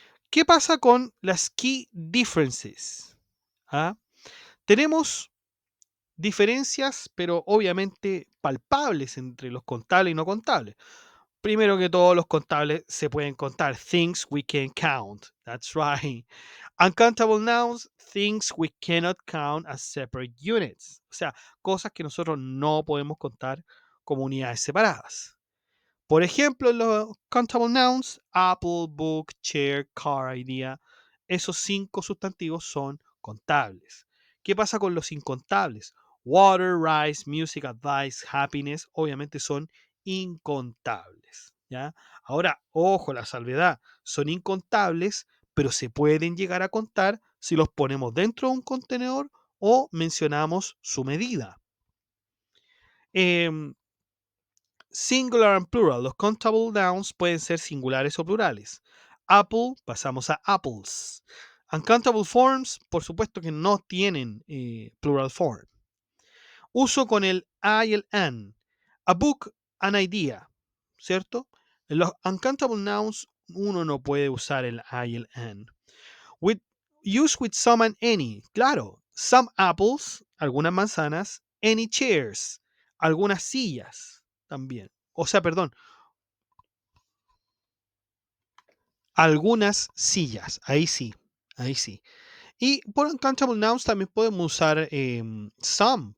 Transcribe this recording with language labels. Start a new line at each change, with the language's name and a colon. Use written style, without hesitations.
Spanish: ¿Qué pasa con las
English: key differences?
Spanish: ¿Ah? Tenemos diferencias, pero obviamente palpables entre los contables y no contables. Primero que todo, los contables se pueden contar.
English: Things we can count. That's right. Uncountable nouns, things we cannot count as separate units.
Spanish: O sea, cosas que nosotros no podemos contar como unidades separadas. Por ejemplo, los countable nouns, apple, book, chair, car, idea, esos 5 sustantivos son contables. ¿Qué pasa con los incontables?
English: Water, rice, music, advice, happiness,
Spanish: obviamente son incontables, ¿ya? Ahora, ojo, la salvedad, son incontables, pero se pueden llegar a contar si los ponemos dentro de un contenedor o mencionamos su medida. Em,
English: Singular and plural.
Spanish: Los countable nouns pueden ser singulares o plurales. Apple, pasamos a apples.
English: Uncountable forms,
Spanish: por supuesto que no tienen
English: plural form.
Spanish: Uso con el I y el an. A book, an idea, ¿cierto? En los
English: uncountable nouns
Spanish: uno no puede usar el I y el an.
English: With, use with some and any.
Spanish: Claro,
English: some apples,
Spanish: algunas manzanas,
English: any chairs,
Spanish: algunas sillas también. O sea, perdón, algunas sillas. Ahí sí, ahí sí. Y por
English: uncountable nouns
Spanish: también podemos usar some.